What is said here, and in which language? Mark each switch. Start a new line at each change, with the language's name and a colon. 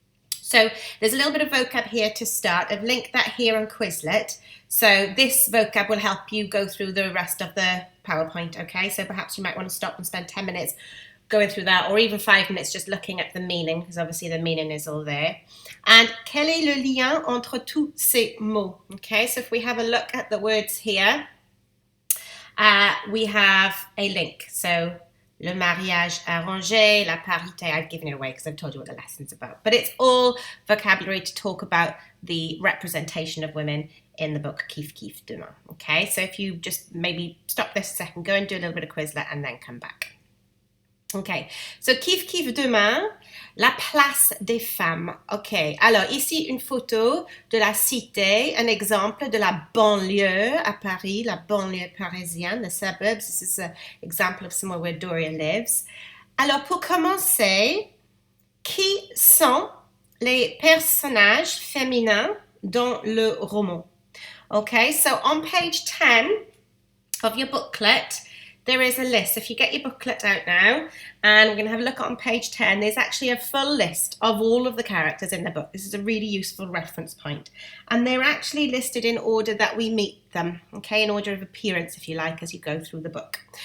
English: So there's a little bit of vocab here to start. I've linked that here on Quizlet. So this vocab will help you go through the rest of the PowerPoint, okay? So perhaps you might want to stop and spend 10 minutes going through that, or even 5 minutes just looking at the meaning, because obviously the meaning is all there.
French: And quel est le lien entre tous ces mots?
English: Okay, so if we have a look at the words here, we have a link. So
French: le mariage arrangé, la parité,
English: I've given it away because I've told you what the lesson's about. But it's all vocabulary to talk about the representation of women in the book Kif Kif Demain. Okay, so if you just maybe stop this a second, go and do a little bit of Quizlet and then come back. Okay, so
French: Kif Kif Demain, la place des femmes. Ok, alors ici une photo de la cité, un exemple de la banlieue à Paris, la banlieue parisienne,
English: the suburbs. This is an example of somewhere where Doria lives.
French: Alors pour commencer, qui sont les personnages féminins dans le roman?
English: Okay, so on page 10 of your booklet, there is a list. If you get your booklet out now, and we're going to have a look on page 10, there's actually a full list of all of the characters in the book. This is a really useful reference point. And they're actually listed in order that we meet them, okay, in order of appearance, if you like, as you go through the book.